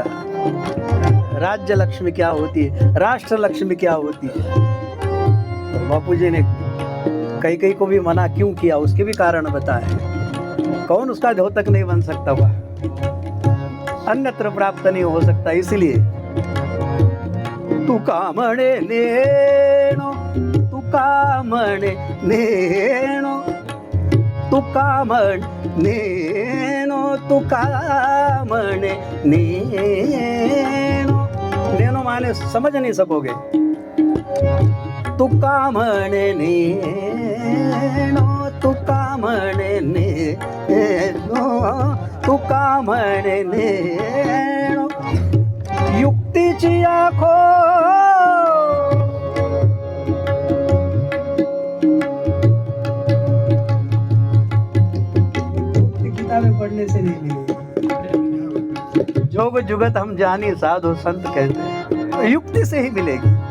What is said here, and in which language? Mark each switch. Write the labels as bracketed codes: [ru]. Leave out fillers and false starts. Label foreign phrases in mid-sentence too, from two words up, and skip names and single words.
[hi] राज्य लक्ष्मी क्या होती है, राष्ट्र लक्ष्मी क्या होती है. तो बापू जी ने कई को भी मना क्यों किया, उसके भी कारण बताए। कौन उसका द्योतक नहीं बन सकता हुआ, अन्यत्र प्राप्त नहीं हो सकता। [mr] इसलिए तुका म्हणे नेणो, तुका म्हणे नेणो, तुका म्हणे नेणो, तुका म्हणे नेणो। [hi] नेणो माने समझ नहीं सकोगे। [mr] तुका म्हणे नेणो, तुका म्हणे नेणो, तुका म्हणे नेणो, युक्तीची [hi] आखो किताबें पढ़ने से नहीं मिलेगी। जोग जुगत हम जानी साधु संत कहते हैं, तो युक्ति से ही मिलेगी।